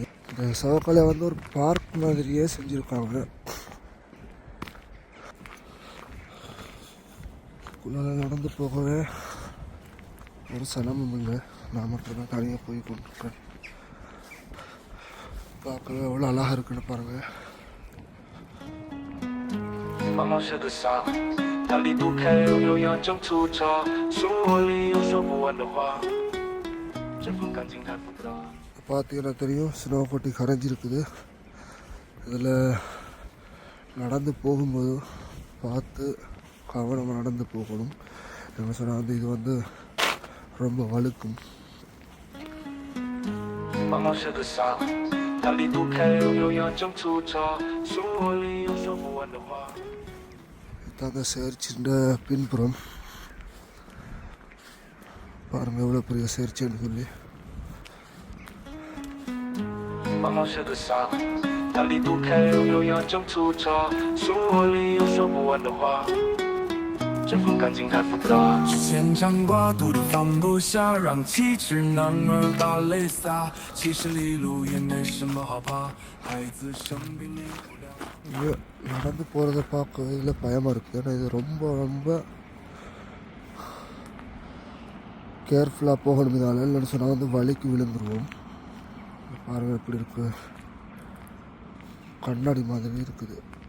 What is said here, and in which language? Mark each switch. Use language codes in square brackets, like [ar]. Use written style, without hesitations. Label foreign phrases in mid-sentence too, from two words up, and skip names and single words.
[ta] இந்த சவக்கலை வந்து ஒரு பார்க் மாதிரியே செஞ்சுருக்காங்க. குள்ளால நடந்து போகவே ஒரு சனமும் இல்லை. நான் மட்டும்தான் தனியாக போய் கொண்டிருக்கேன். பார்க்கவே எவ்வளோ அழகாக இருக்குன்னு பாருங்கள். [zh] 茫茫是个傻，他离不开悠悠扬中出招，生活里有说不完的话，这份感情太复杂。 [ta] பார்த்தீங்கன்னா தெரியும், ஸ்னோ கொட்டி கரைஞ்சிருக்குது. இதில் நடந்து போகும்போது பார்த்து கவனமாக நடந்து போகணும். என்ன சொன்னால் வந்து இது வந்து ரொம்ப வழுக்கும். [zh] 茫茫是个傻，他离不开悠悠扬中出招，生活里有说不完的话。 [ta] அந்த சர்ச்சிൻ്റെ பின்புறம் பாருங்கள் எவ்வளோ பெரிய சர்ச்சுன்னு சொல்லி. [zh] 茫茫是个傻，他离不开悠悠扬中出招，生活里有说不完的话，这份感情太复杂。之前讲过，独立放不下，让气质男儿把泪洒。其实离路也没什么好怕，孩子生病离不了。 [ta] நடந்து போகிறத பார்க்க இதில் பயமாக இருக்குது. ஏன்னா இது ரொம்ப ரொம்ப கேர்ஃபுல்லாக போகணும். இதால் இல்லைன்னு சொன்னால் வந்து வலிக்கு விழுந்துருவோம். பாருங்கள் எப்படி இருக்குது, கண்ணாடி மாதிரி இருக்குது.